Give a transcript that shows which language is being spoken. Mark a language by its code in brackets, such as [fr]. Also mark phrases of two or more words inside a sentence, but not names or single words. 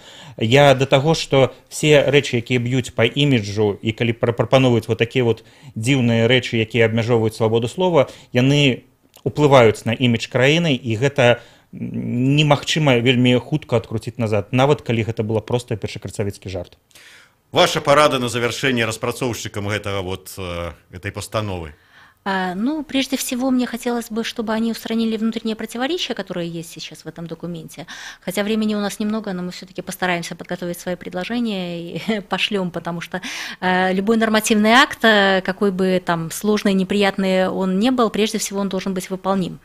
[be] Я да таго, што все рэчы, якія б'юць па іміджу, і калі прапановваюць вот такія вот дзіўныя рэчы, якія абмяжоўваюць свабоду слова, яны уплываюць на імідж краіны, і гэта немагчыма вельмі хутка адкруціць назад, нават калі гэта было проста першакрасавецкі жарт. Ваша парада на завершэнне распрацоўшчыкам этой пастановы? [ru] Ну, прежде всего, мне хотелось бы, чтобы они устранили внутренние противоречия, которые есть сейчас в этом документе. Хотя времени у нас немного, но мы все-таки постараемся подготовить свои предложения и пошлем, потому что любой нормативный акт, какой бы там сложный, неприятный он не был, прежде всего он должен быть выполним.